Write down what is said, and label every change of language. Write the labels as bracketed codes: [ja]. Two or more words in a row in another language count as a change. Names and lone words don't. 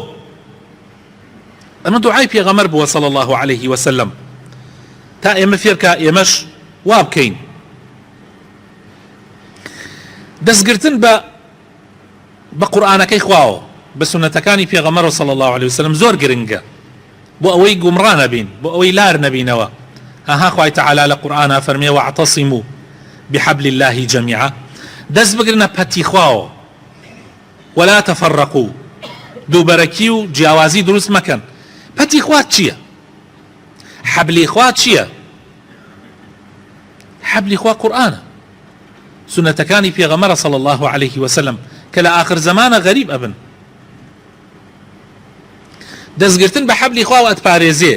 [ckb] ئەمە دوعای پێغەمبەر بووە [ar] صلی الله عليه وسلم [ckb] تا ئێمە فێرکە ئێمەش وا بکەین. دەستگرتن بە قورئانەکەی خواوە، بە سونەتەکانی پێغەمبەر [ar] صلی الله عليه وسلم [ckb] زۆر گرنگە بۆ ئەوەی گومڕا نەبین، بۆ ئەوەی لار نەبینەوە. هەها خوای تەعالا لە قورئانە فەرمێ [ar] واعتصموا بحبل الله جميعا، [ckb] دەست بگرنە پەتی خواوە، [ar] ولا تفرقوا، [ckb] دووبەرەکی و جیاوازی دروست مەکەن. پەتی خوا چییە؟ حەبلی خوا چییە؟ حەبلی خوا قورئانە، سنەتەکانی پێغەمبەر [ar] صلی الله عليه وسلم [ckb] کە لە آخر زمانە غەریب ئەبن. دەستگرتن بە حەبلی خوا و ئەتپارێزێ.